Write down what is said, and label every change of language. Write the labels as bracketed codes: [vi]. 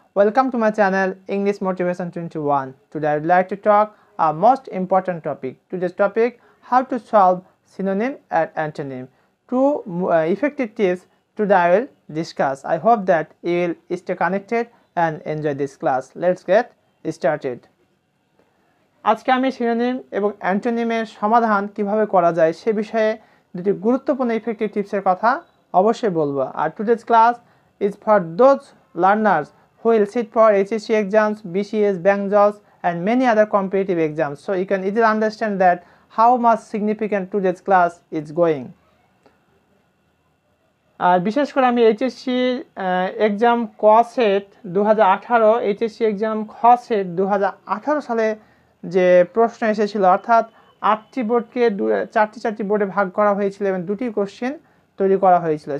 [en] Welcome to my channel English Motivation 21. Today I would like to talk a most important topic. Today's topic, how to solve synonym and antonym. Two effective tips today I will discuss. I hope that you will stay connected and enjoy this class. Let's get started. [bn] আজকে আমি synonym এবং অ্যান্টোনিমের সমাধান কিভাবে করা যায় সে বিষয়ে দুটি গুরুত্বপূর্ণ ইফেক্টিভ টিপসের কথা অবশ্যই বলবো। [en] আর today's class is for those learners who will sit for HSC exams, BCS, bank jobs and many other competitive exams. So you can easily understand that how much significant today's class is going. [bn] আর বিশেষ করে আমি HSC exam ক set 2018, HSC exam খ set 2018 সালে যে প্রশ্ন এসেছিল, অর্থাৎ 8টি বোর্ডকে 4টি বোর্ডে ভাগ করা হয়েছিল এবং 2টি কোশ্চেন তৈরি করা হয়েছিল।